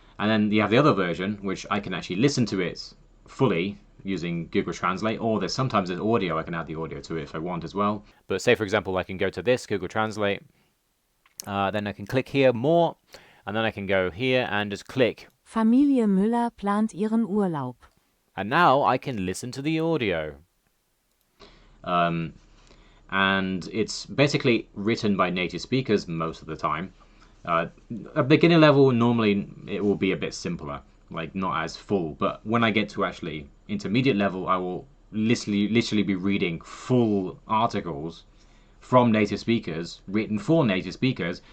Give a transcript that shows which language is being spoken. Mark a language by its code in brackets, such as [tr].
[en] And then you have the other version, which I can actually listen to it fully using Google Translate, or sometimes there's audio. I can add the audio to it if I want as well. But say, for example, I can go to this, Google Translate, then I can click here, more, and then I can go here and just click. [de] Familie Müller plant ihren Urlaub. [en] And now I can listen to the audio. And it's basically written by native speakers most of the time. At beginner level, normally it will be a bit simpler, like not as full. But when I get to actually intermediate level, I will literally be reading full articles from native speakers, written for native speakers.